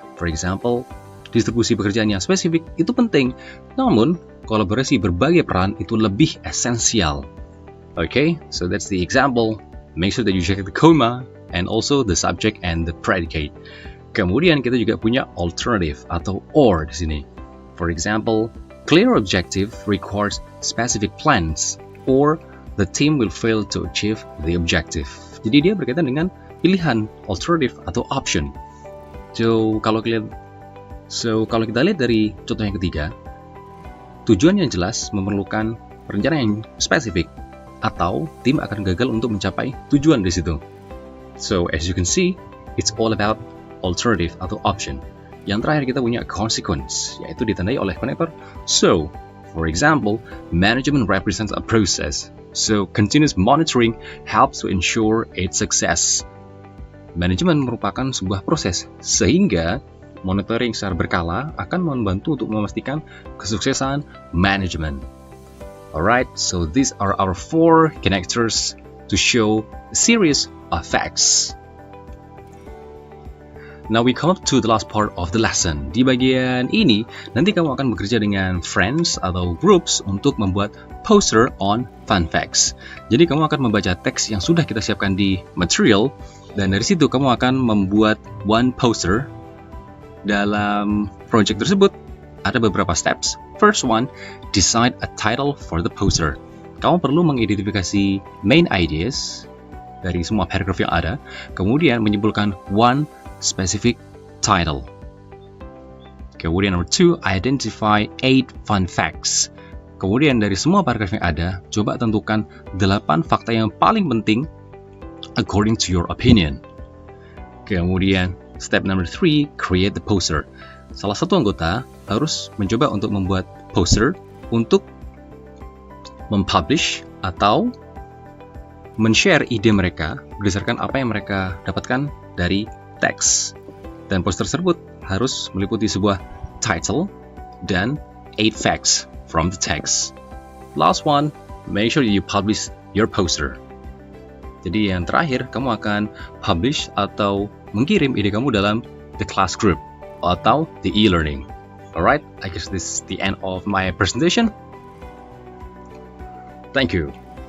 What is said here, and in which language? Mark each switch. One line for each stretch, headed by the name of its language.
Indonesian: For example, distribusi pekerjaan yang spesifik itu penting, namun kolaborasi berbagai peran itu lebih esensial.
English: Okay, so that's the example. Make sure that you check the comma and also the subject and the predicate.
Indonesian: Kemudian kita juga punya alternative atau or di sini.
English: For example, clear objective requires specific plans, or the team will fail to achieve the objective.
Indonesian: Jadi dia berkaitan dengan pilihan alternative atau option. So kalau kita lihat dari contoh yang ketiga, tujuan yang jelas memerlukan perencanaan yang spesifik. atau tim akan gagal untuk mencapai tujuan di situ.
English: So, as you can see, it's all about alternative atau option.
Indonesian: Yang terakhir kita punya consequence, yaitu ditandai oleh konektor so.
English: For example, management represents a process, so continuous monitoring helps to ensure its success.
Indonesian: Manajemen merupakan sebuah proses, sehingga monitoring secara berkala akan membantu untuk memastikan kesuksesan manajemen.
English: Alright, so these are our 4 connectors to show a series of facts. Now we come up to the last part of the lesson.
Indonesian: Di bagian ini, nanti kamu akan bekerja dengan friends atau groups untuk membuat poster on fun facts. Jadi kamu akan membaca teks yang sudah kita siapkan di material, dan dari situ kamu akan membuat one poster. Dalam project tersebut, ada beberapa steps.
English: First one, decide a title for the poster.
Indonesian: Kamu perlu mengidentifikasi main ideas dari semua paragraf yang ada, kemudian menyimpulkan one specific title.
English: Kemudian number 2, identify 8 fun facts.
Indonesian: Kemudian dari semua paragraf yang ada, coba tentukan 8 fakta yang paling penting
English: according to your opinion. Kemudian step number 3, create the poster.
Indonesian: Salah satu anggota harus mencoba untuk membuat poster untuk mempublish atau men-share ide mereka berdasarkan apa yang mereka dapatkan dari teks. Dan poster tersebut harus meliputi sebuah title dan
English: 8 facts from the text. Last one, make sure you publish your poster.
Indonesian: Jadi yang terakhir, kamu akan publish atau mengirim ide kamu dalam the class group atau the e-learning.
English: Alright, I guess this is the end of my presentation. Thank you.